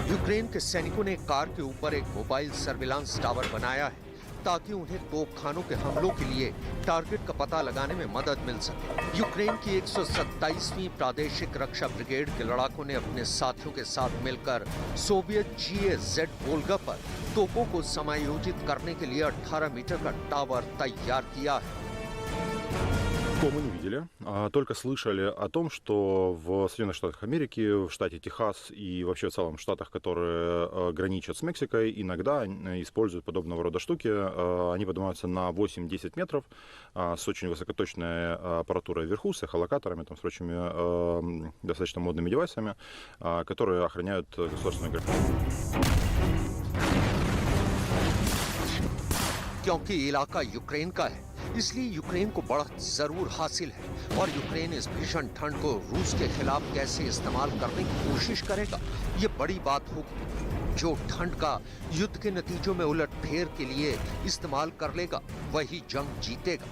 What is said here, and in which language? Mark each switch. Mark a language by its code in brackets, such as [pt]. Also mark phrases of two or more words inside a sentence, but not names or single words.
[hi] यूक्रेन के सैनिकों ने कार के ऊपर एक [en] mobile surveillance tower [hi] बनाया है ताकि उन्हें तोपखानों के हमलों के लिए टारगेट का पता लगाने में मदद मिल सके। यूक्रेन की 127वीं प्रादेशिक रक्षा ब्रिगेड के लड़ाकों ने अपने साथियों के साथ मिलकर सोवियत GAZ वोल्गा पर तोपों को समायोजित करने के लिए 18 मीटर का टावर तैयार किया है। [ru] Мы не видели, только слышали о том, что в Соединенных Штатах Америки, в штате Техас и вообще в целом штатах, которые граничат с Мексикой, иногда используют подобного рода штуки. Они поднимаются на 8-10 метров с очень высокоточной аппаратурой вверху, с эхолокаторами, там, с прочими достаточно модными девайсами, которые охраняют государственную границу. [hi] क्योंकि इलाका यूक्रेन का है, इसलिए यूक्रेन को बढ़त जरूर हासिल है और यूक्रेन इस भीषण ठंड को रूस के खिलाफ कैसे इस्तेमाल करने की कोशिश करेगा, ये बड़ी बात होगी। जो ठंड का युद्ध के नतीजों में उलटफेर के लिए इस्तेमाल कर लेगा वही जंग जीतेगा।